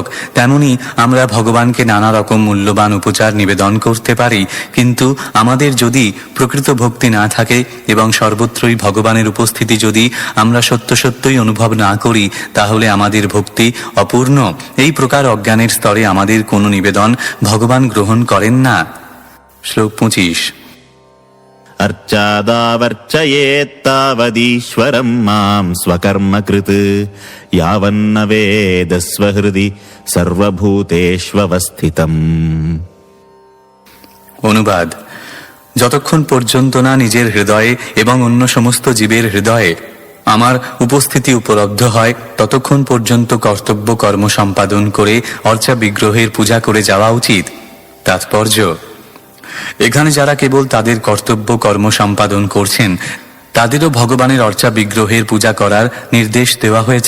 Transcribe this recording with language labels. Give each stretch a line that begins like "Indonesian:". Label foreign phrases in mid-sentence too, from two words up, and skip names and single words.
Bangla: তেমনি আমরা ভগবানকে নানা রকম মূল্যবান উপচার নিবেদন করতে পারি, কিন্তু আমাদের যদি প্রকৃত ভক্তি না থাকে এবং সর্বত্রই ভগবানের উপস্থিতি যদি আমরা সত্য সত্যই অনুভব না করি, তাহলে আমাদের ভক্তি অপূর্ণ। এই প্রকার অজ্ঞানের স্তরে আমাদের কোনো নিবেদন ভগবান গ্রহণ করেন না। শ্লোক 25।
Sanskrit: अर्चादावर्चयेत्तावदीश्वरं मां स्वकर्मकृत् यावन्न वेद स्वहृदि सर्वभूतेष्वस्थितम्।
Bangla: অনুবাদ: যতক্ষণ পর্যন্ত না নিজের হৃদয়ে এবং অন্য সমস্ত জীবের হৃদয়ে আমার উপস্থিতি উপলব্ধ হয়, ততক্ষণ পর্যন্ত কর্তব্য কর্ম সম্পাদন করে অর্চা বিগ্রহের পূজা করে যাওয়া উচিত। তাৎপর্য: এখানে যারা কেবল তাদের কর্তব্য কর্ম সম্পাদন করছেন তাদেরও ভগবানের অর্চা বিগ্রহের পূজা করার নির্দেশ দেওয়া হয়েছে।